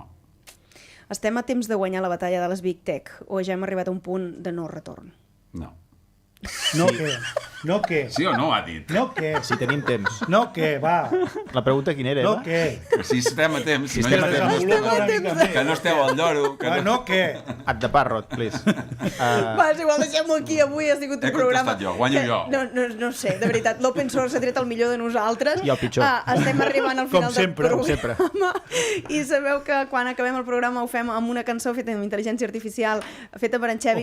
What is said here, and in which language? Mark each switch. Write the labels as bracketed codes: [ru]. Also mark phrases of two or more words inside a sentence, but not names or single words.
[ca] Estem a temps de guanyar la batalla de les Big Tech o ja hem arribat a un punt de no retorn? No. No què? Sí o no, ha dit? No què? Si tenim temps. No què, va. La pregunta quina era, No Eva? què? Que si estem a temps, Si estem a temps. que no esteu al lloro. Que No què? [en] At the parrot, please. [ca] Va, és igual, deixem-ho aquí. Avui ha sigut un He programa... contestat jo, guanyo jo. No sé, de veritat, l' [en] open source [ca] ha tret el millor de nosaltres. I el pitjor. Estem arribant al final del sempre. programa. I sabeu que quan acabem el programa ho fem amb una cançó feta amb intel·ligència artificial, feta per en Xevi.